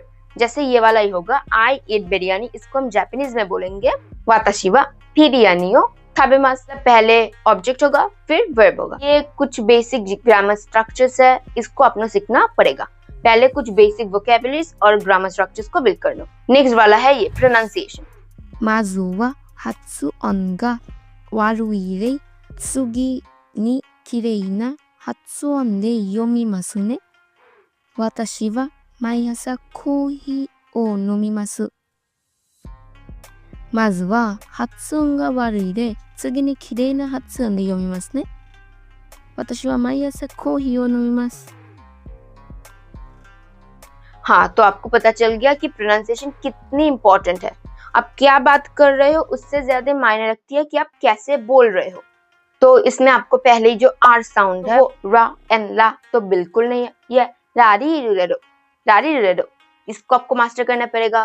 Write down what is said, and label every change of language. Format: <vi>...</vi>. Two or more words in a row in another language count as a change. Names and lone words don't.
<hi>जैसे ये वाला ही होगा</hi> <en>I eat biryani,</en> <hi>इसको हम जापानीज में बोलेंगे</hi> <ja>私はビリヤニを食べます.</ja> <hi>पहले ऑब्जेक्ट होगा फिर वर्ब होगा। ये कुछ</hi> <en>basic grammar structures</en> <hi>है, इसको अपना सीखना पड़ेगा। पहले कुछ</hi> <en>basic vocabularies</en> <hi>और</hi> <en>grammar structures</en> <hi>को बिल्ड कर लो। नेक्स्ट वाला है ये प्रोनाउंसिएशन।</hi> <ja>まずは発音が悪い例、次に綺麗な発音で読みますね。私は毎朝コーヒーを飲みます。まずは発音が悪い例、次に綺麗な発音で読みますね。私は毎朝コーヒーを飲みます。</ja> <hi>हाँ, तो आपको पता चल गया कि प्रोनाउंसिएशन कितनी इंपॉर्टेंट है। आप क्या बात कर रहे हो उससे ज्यादा मायने रखती है कि आप कैसे बोल रहे हो। तो इसमें आपको पहले ही जो आर साउंड है वो रा एंड ला तो बिल्कुल नहीं है, ये रारी रेडो, इसको आपको मास्टर करना पड़ेगा।</hi>